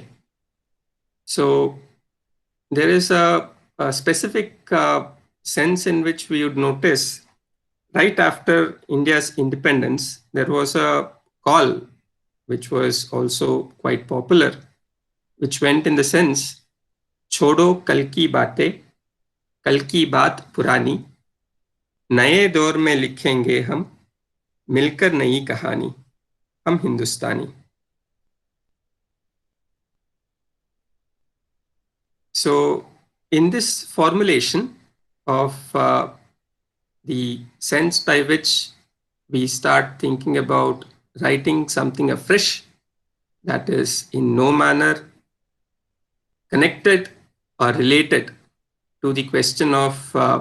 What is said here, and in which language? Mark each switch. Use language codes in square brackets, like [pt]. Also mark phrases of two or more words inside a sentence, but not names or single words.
[en] So there is a specific sense in which we would notice right after India's independence, there was a call which was also quite popular, which went in the sense, [hi] छोड़ो कल की बातें, कल की बात पुरानी, नए दौर में लिखेंगे हम, मिलकर नई कहानी, हम हिंदुस्तानी. [en] So in this formulation of the sense by which we start thinking about writing something afresh that is in no manner connected or related to the question of